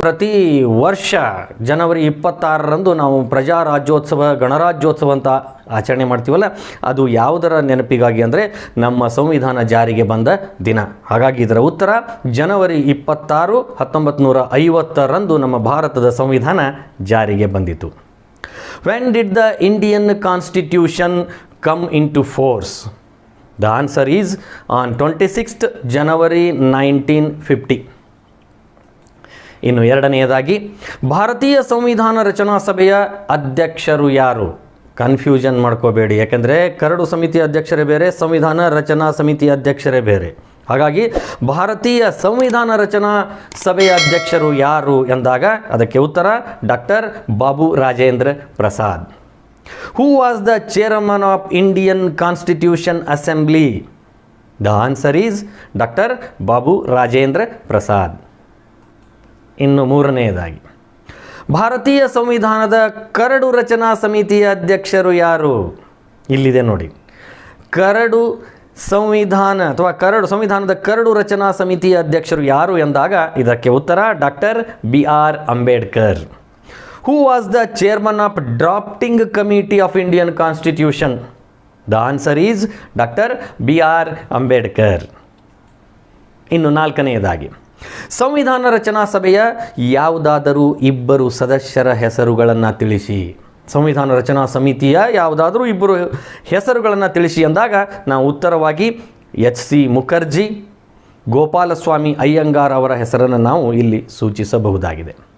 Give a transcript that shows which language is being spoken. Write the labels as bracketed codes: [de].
[kn] ಪ್ರತಿ ವರ್ಷ ಜನವರಿ 26ರಂದು ನಾವು ಪ್ರಜಾರಾಜ್ಯೋತ್ಸವ, ಗಣರಾಜ್ಯೋತ್ಸವ ಅಂತ ಆಚರಣೆ ಮಾಡ್ತೀವಲ್ಲ, ಅದು ಯಾವುದರ ನೆನಪಿಗಾಗಿ ಅಂದರೆ ನಮ್ಮ ಸಂವಿಧಾನ ಜಾರಿಗೆ ಬಂದ ದಿನ. ಹಾಗಾಗಿ ಇದರ ಉತ್ತರ ಜನವರಿ 26, 1950ರಂದು ನಮ್ಮ ಭಾರತದ ಸಂವಿಧಾನ ಜಾರಿಗೆ ಬಂದಿತು. [en] When did the Indian constitution come in to force? The answer is on 26th January 1950. [kn] ಇನ್ನು ಎರಡನೆಯದಾಗಿ, ಭಾರತೀಯ ಸಂವಿಧಾನ ರಚನಾ ಸಭೆಯ ಅಧ್ಯಕ್ಷರು ಯಾರು? ಕನ್ಫ್ಯೂಷನ್ ಮಾಡ್ಕೋಬೇಡಿ, ಯಾಕೆಂದರೆ ಕರಡು ಸಮಿತಿ ಅಧ್ಯಕ್ಷರೇ ಬೇರೆ, ಸಂವಿಧಾನ ರಚನಾ ಸಮಿತಿ ಅಧ್ಯಕ್ಷರೇ ಬೇರೆ. ಹಾಗಾಗಿ ಭಾರತೀಯ ಸಂವಿಧಾನ ರಚನಾ ಸಭೆಯ ಅಧ್ಯಕ್ಷರು ಯಾರು ಎಂದಾಗ ಅದಕ್ಕೆ ಉತ್ತರ doctor Babu Rajendra Prasad. [en] Who was the chairman of Indian Constitution Assembly? The answer is Dr. Babu Rajendra Prasad. [kn] ಇನ್ನು ಮೂರನೆಯದಾಗಿ, ಭಾರತೀಯ ಸಂವಿಧಾನದ ಕರಡು ರಚನಾ ಸಮಿತಿಯ ಅಧ್ಯಕ್ಷರು ಯಾರು? ಇಲ್ಲಿದೆ ನೋಡಿ, ಕರಡು ಸಂವಿಧಾನ ಅಥವಾ ಸಂವಿಧಾನದ ಕರಡು ರಚನಾ ಸಮಿತಿಯ ಅಧ್ಯಕ್ಷರು ಯಾರು ಎಂದಾಗ ಇದಕ್ಕೆ ಉತ್ತರ doctor BR Ambedkar. [en] Who was the chairman of drafting committee of Indian Constitution? The answer is Dr. BR Ambedkar. [kn] ಇನ್ನು ನಾಲ್ಕನೆಯದಾಗಿ, ಸಂವಿಧಾನ ರಚನಾ ಸಭೆಯ ಯಾವುದಾದರೂ ಇಬ್ಬರು ಸದಸ್ಯರ ಹೆಸರುಗಳನ್ನು ತಿಳಿಸಿ. ಸಂವಿಧಾನ ರಚನಾ ಸಮಿತಿಯ ಯಾವುದಾದರೂ ಇಬ್ಬರು ಹೆಸರುಗಳನ್ನು ತಿಳಿಸಿ ಎಂದಾಗ ನಾವು ಉತ್ತರವಾಗಿ HC ಮುಖರ್ಜಿ, ಗೋಪಾಲಸ್ವಾಮಿ ಅಯ್ಯಂಗಾರ್ ಅವರ ಹೆಸರನ್ನು ನಾವು ಇಲ್ಲಿ ಸೂಚಿಸಬಹುದಾಗಿದೆ.